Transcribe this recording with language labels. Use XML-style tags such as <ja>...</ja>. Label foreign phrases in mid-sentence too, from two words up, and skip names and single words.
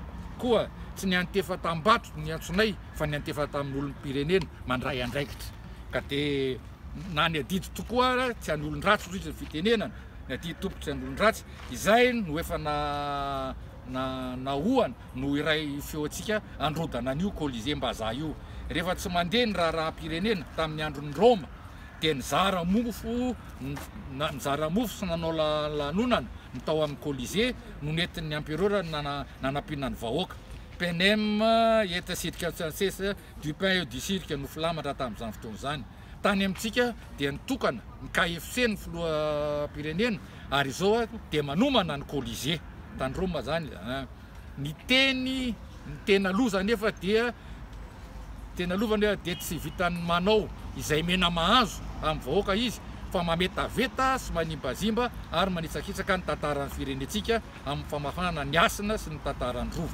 <mg>Koa tsy ny antefa tambato ny antsonay fa ny antefa tamin'ny olom-pirenena mandray andraikitra ka dia na ny adidy tokoa ara tsy an'olon-dratsy roy ny fitenenana ny adidy tompo tsy an'olon-dratsy izay no efa nahoana no iray feoantsika androdana an'io Colisée-Mbazaha io. Rehefa tsy mandeha ny raharaham-pirenena tamin'ny andron'ny Roma dia nizara mofo sy nanao lanonana ny tao amin'ny Colisée no nentin'ny empereur nanampiana ny vahoaka.</mg> <fr>Panem et circonstances du pain et du cirque</fr> <mg>no filamatra tamin'izany fotoana izany. Tany amintsika dia nitokana ny KFC ny filoham-pirenena ary izao dia manomana ny Colisée tany Roma zany. Ny tena loza nefa dia tsy vitany manao izay mena mahazo amin'ny vahoaka izy fa mametaveta sy manimbazimba ary manitsakitsaka ny tantaran'ny firenentsika amin'ny famafanana ny asina sy ny tantaran'ny rova.</mg>